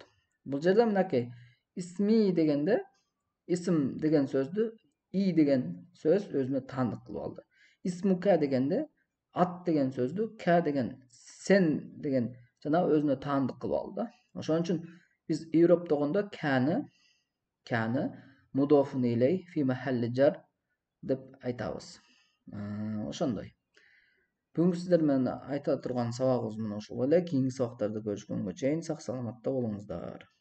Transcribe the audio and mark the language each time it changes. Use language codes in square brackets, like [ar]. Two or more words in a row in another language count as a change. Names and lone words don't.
[ky] Бул жерде мынакей исми дегенде исм деген сөздү и деген сөз өзүнө таандык кылып алды. Исмука дегенде ат деген сөздү ка деген сен деген жана өзүнө таандык кылып алды да. Ошон үчүн биз ироптогондо [ar] كان مضافا إليه في محل جر [ky] деп айтабыз. Ошондой. Бүгүнкү сиздер менен айта турган сабагыбыз мына ушул эле. Кийинки сабактарда көрүшкөнгө чейин сак саламатта болуңуздар.